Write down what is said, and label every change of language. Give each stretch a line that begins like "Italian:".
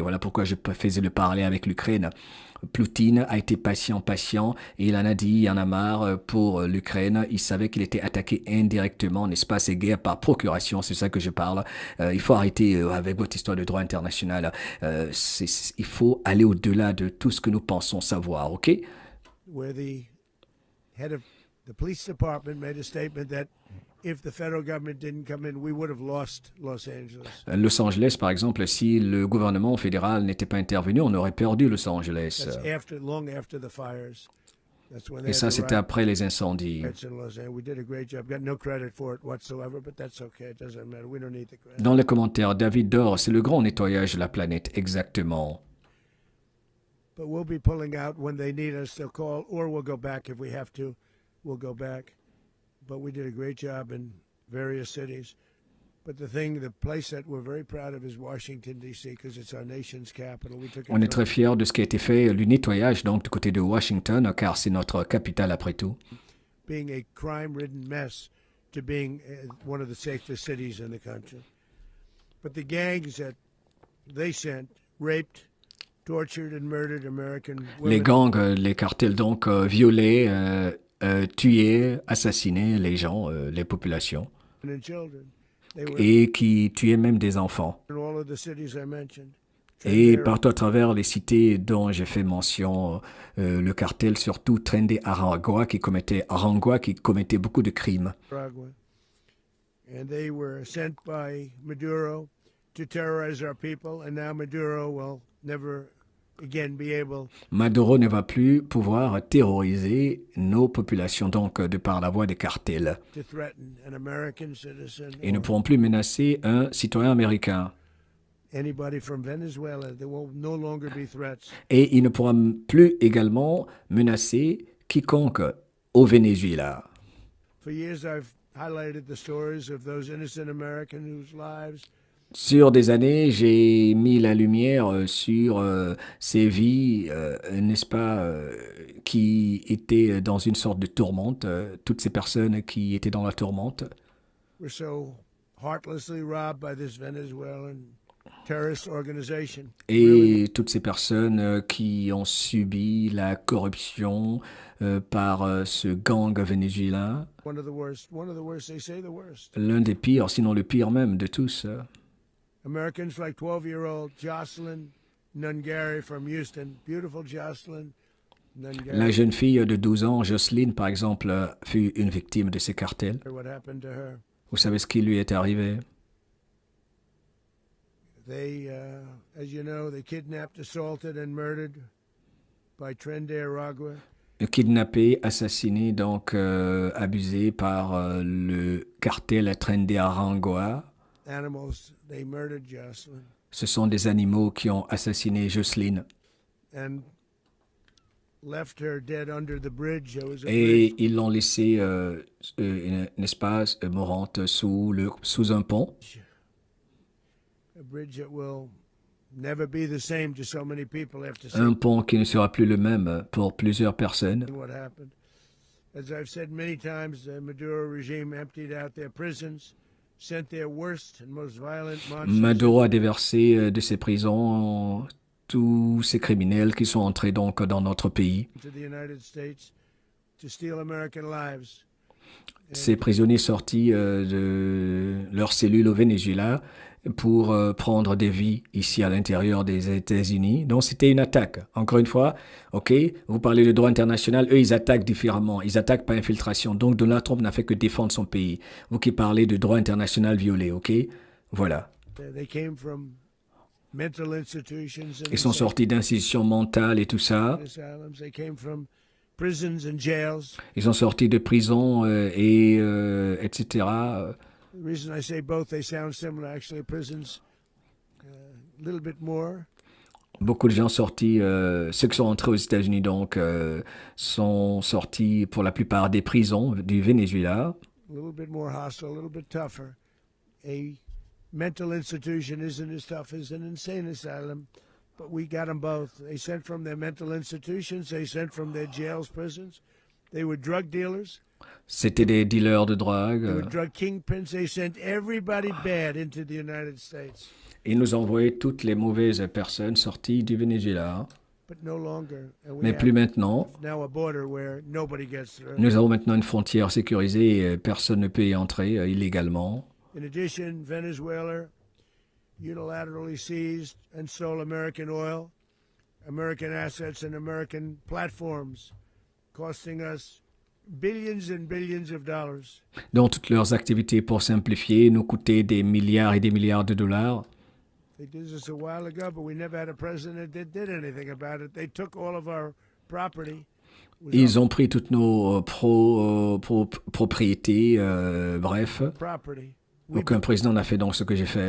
French: Voilà pourquoi je faisais le parallèle avec l'Ukraine. Poutine a été patient, et il en a dit, il en a marre pour l'Ukraine. Il savait qu'il était attaqué indirectement, n'est-ce pas, ces guerres par procuration, c'est ça que je parle. Il faut arrêter avec votre histoire de droit international. Il faut aller au-delà de tout ce que nous pensons savoir, ok?
English: where the head of the police department made a statement that if the federal government didn't come in, we would have lost Los Angeles.
French: Los Angeles, par exemple, si le gouvernement fédéral n'était pas intervenu, on aurait perdu Los Angeles.
English: That's long after the fires. That's when they
French: Et ça,
English: had the
French: c'était
English: riots
French: après les incendies.
English: in Los Angeles. We did a great job. Got no credit for it whatsoever, but that's okay. It doesn't matter. We don't need the credit.
French: Dans les commentaires, David Dor, c'est le grand nettoyage de la planète, exactement.
English: But we'll be pulling out when they need us. They'll call, or we'll go back if we have to. We'll go back. But we did a great job in various cities. But the place that we're very proud of is Washington, D.C., because it's our nation's capital. We took it
French: On est très fiers de ce qui a été fait, le nettoyage donc du côté de Washington, car c'est notre capitale après tout.
English: Being a crime-ridden mess to being one of the safest cities in the country. But the gangs that they sent raped, tortured and murdered American women.
French: Les gangs, les cartels donc violaient, tuaient, assassinaient les gens, les populations,
English: And children.
French: et qui tuaient même des enfants.
English: In all of the cities I mentioned.
French: Et partout à travers les cités dont j'ai fait mention, le cartel, surtout Tren de Aragua, qui commettait beaucoup de crimes.
English: And they were sent by Maduro to terrorize our people, and now Maduro will never again be able.
French: Maduro ne va plus pouvoir terroriser nos populations, donc de par la voie des cartels.
English: To threaten an American citizen.
French: Ils ne pourront plus menacer un citoyen américain.
English: Anybody from Venezuela, there will no longer be threats.
French: Et il ne pourra plus également menacer quiconque au Venezuela.
English: For years, I've highlighted the stories of those innocent Americans whose lives.
French: Sur des années, j'ai mis la lumière sur ces vies, n'est-ce pas, qui étaient dans une sorte de tourmente, toutes ces personnes qui étaient dans la tourmente.
English: Were so heartlessly robbed by this Venezuelan terrorist organization.
French: Et toutes ces personnes qui ont subi la corruption par ce gang vénézuélien,
English: One of the worst, they say the worst.
French: l'un des pires, sinon le pire même de tous.
English: Americans like 12-year-old Jocelyn Nungari from Houston. Beautiful Jocelyn Nungari.
French: La jeune fille de 12 ans, Jocelyne, par exemple, fut une victime de ces cartels.
English: What happened to her?
French: Vous savez ce qui lui est arrivé?
English: They, as you know, they kidnapped, assaulted, and murdered by Tren de Aragua.
French: Kidnappé, assassiné, donc abusé par le cartel Tren de Aragua.
English: Animals, they murdered Jocelyn.
French: Ce sont des animaux qui ont assassiné Jocelyne.
English: And left her dead under the bridge. There was a
French: Et
English: bridge.
French: ils l'ont laissée, n'est-ce pas, mourante sous un pont.
English: A bridge that will never be the same to so many people after
French: Un pont qui ne sera plus le même pour plusieurs personnes.
English: seeing what happened. As I've said many times, the Maduro regime emptied out their prisons, sent their worst and most violent monsters
French: Maduro a déversé de ses prisons tous ces criminels qui sont entrés donc dans notre pays.
English: into the United States to steal American lives.
French: Ces prisonniers sortis de leurs cellules au Venezuela pour prendre des vies ici à l'intérieur des États-Unis. Donc c'était une attaque. Encore une fois, ok, vous parlez de droit international, eux ils attaquent différemment, ils attaquent par infiltration. Donc Donald Trump n'a fait que défendre son pays. Vous qui parlez de droit international violé, ok, voilà.
English: They came from mental institutions and
French: Ils sont sortis d'institutions mentales et tout ça.
English: asylums. They came from prisons and jails.
French: Ils sont sortis de prison et etc.
English: The reason I say both, they sound similar. Actually, prisons, a little bit more.
French: Beaucoup de gens sortis, ceux qui sont entrés aux États-Unis donc, sont sortis pour la plupart des prisons du Venezuela.
English: A little bit more hostile, a little bit tougher. A mental institution isn't as tough as an insane asylum, but we got them both. They sent from their mental institutions, they sent from their jails, prisons. They were drug dealers,
French: C'était des dealers de
English: they were
French: drogue.
English: drug kingpins. They sent everybody bad into the United States,
French: Ils nous envoyaient toutes les mauvaises personnes sorties du Venezuela.
English: but no longer. And we
French: Mais plus
English: have
French: maintenant.
English: now a border where nobody gets through.
French: Nous avons maintenant une frontière sécurisée et personne ne peut y entrer illégalement.
English: In addition, Venezuela unilaterally seized and sold American oil, American assets, and American platforms costing us billions and billions of dollars.
French: dont toutes leurs activités, pour simplifier, nous coûtaient des milliards et des milliards de dollars.
English: They did this a while ago, but we never had a president that did anything about it. They took all of our property.
French: Ils ont pris toutes nos propriétés, bref.
English: Property. We
French: Aucun président n'a fait donc ce que j'ai fait.